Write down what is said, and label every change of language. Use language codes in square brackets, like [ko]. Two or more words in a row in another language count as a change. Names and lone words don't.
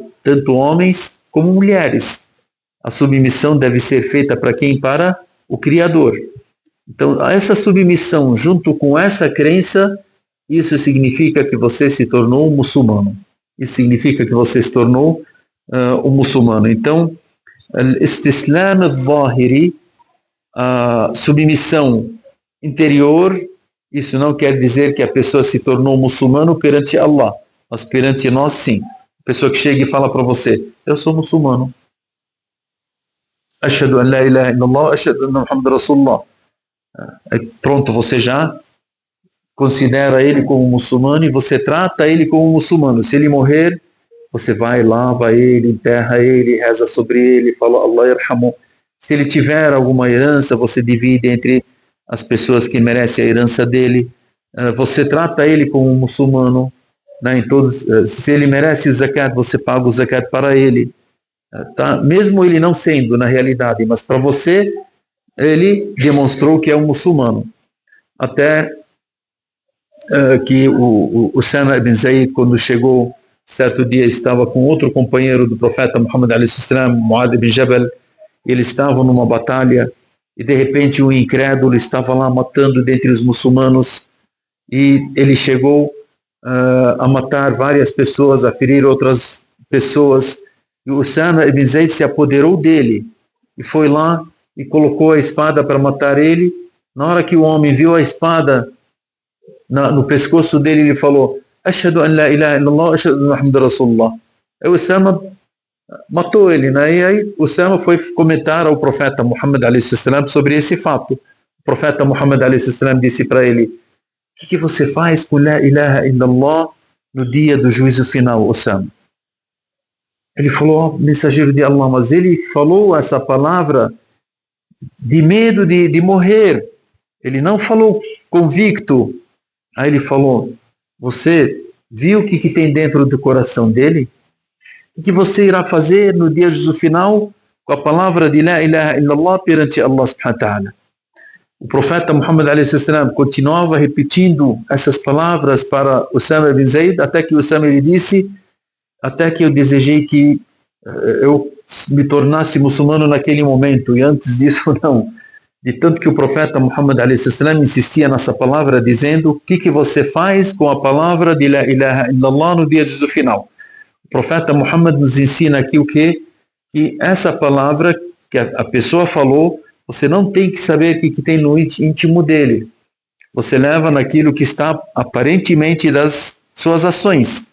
[pt] Tanto homens como mulheres. A submissão deve ser feita para quem? Para o Criador. Então, essa submissão junto com essa crença, isso significa que você se tornou um muçulmano. Isso significa que você se tornou um muçulmano. Então, [ar] الاستسلام الظاهري, [pt] a submissão interior, isso não quer dizer que a pessoa se tornou muçulmano perante Allah, mas perante nós sim. A pessoa que chega e fala para você, eu sou muçulmano. [ar] أشهد أن لا إله إلا الله، أشهد أن محمد رسول الله. [pt] Pronto, você já considera ele como muçulmano e você trata ele como muçulmano. Se ele morrer, você vai, lava ele, enterra ele, reza sobre ele, fala [ar] الله يرحمه. [pt] Se ele tiver alguma herança, você divide entre as pessoas que merecem a herança dele. Você trata ele como muçulmano. Né, se ele merece o zakat, você paga o zakat para ele. Tá? Mesmo ele não sendo na realidade, mas para você, ele demonstrou que é um muçulmano. Até que o Usama ibn Zayd, quando chegou certo dia estava com outro companheiro do profeta Muhammad a.s., Muad ibn Jabal. Eles estavam numa batalha e de repente um incrédulo estava lá matando dentre os muçulmanos, e ele chegou a matar várias pessoas, a ferir outras pessoas, e Usama ibn Zayd se apoderou dele e foi lá e colocou a espada para matar ele. Na hora que o homem viu a espada no pescoço dele, ele falou: [ar] أشهد أن لا إله إلا الله، أشهد أن محمدا رسول الله. [pt] Aí Usama matou ele, né? E aí Usama foi comentar ao profeta Muhammad a.s. sobre esse fato. O profeta Muhammad a.s. disse para ele: o que você faz com [ar] لا إله إلا الله [pt] no dia do juízo final, Usama? Ele falou: mensageiro de Allah, mas ele falou essa palavra de medo de morrer. Ele não falou convicto. Aí ele falou: você viu o que tem dentro do coração dele? O que você irá fazer no dia do final com a palavra de [ar] لا إله إلا الله [pt] perante [ar] الله سبحانه وتعالى? [pt] O profeta Muhammad a.s. continuava repetindo essas palavras para Usama ibn Zayd, até que Usama lhe disse: até que eu desejei que eu me tornasse muçulmano naquele momento, e antes disso não. De tanto que o profeta Muhammad a.s. insistia nessa palavra, dizendo: o que você faz com a palavra de [ar] لا إله إلا الله [pt] no dia do final? O profeta Muhammad nos ensina aqui o quê? Que essa palavra que a pessoa falou, você não tem que saber o que tem no íntimo dele. Você leva naquilo que está aparentemente das suas ações.